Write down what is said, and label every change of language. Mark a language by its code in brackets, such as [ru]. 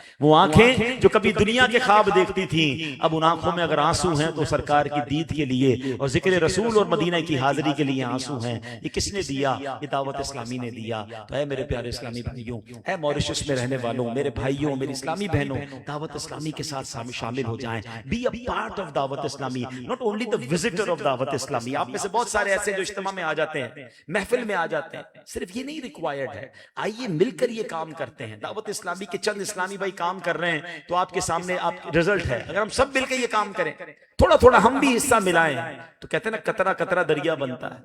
[ur] وہ آنکھیں جو کبھی دنیا کے خواب دیکھتی تھیں, اب ان آنکھوں میں اگر آنسو ہیں تو سرکار کی دید کے لیے اور ذکر رسول اور مدینہ کی حاضری کے لیے آنسو ہیں. یہ کس نے دیا؟ یہ دعوت اسلامی نے دیا. تو اے میرے پیارے اسلامی بھائیوں, اے موریشس میں رہنے والوں, میرے بھائیوں, میری اسلامی بہنوں, دعوت اسلامی کے ساتھ شامل ہو جائیں. [en] Be a part of Dawat-e-Islami, not only the visitor of Dawat-e-Islami. [ur] آپ میں سے بہت سارے ایسے جو اجتماع میں آ جاتے ہیں, محفل میں آ جاتے ہیں, صرف یہ نہیں ریکوائرڈ ہے. آئیے مل کر یہ کام کرتے ہیں. دعوت اسلامی کے چند اسلامی بھائی کام کر رہے ہیں تو آپ کے سامنے آپ رزلٹ ہے. اگر ہم سب مل کے یہ کام کریں, تھوڑا تھوڑا ہم بھی حصہ ملائیں, تو کہتے ہیں نا قطرہ قطرہ دریا بنتا ہے.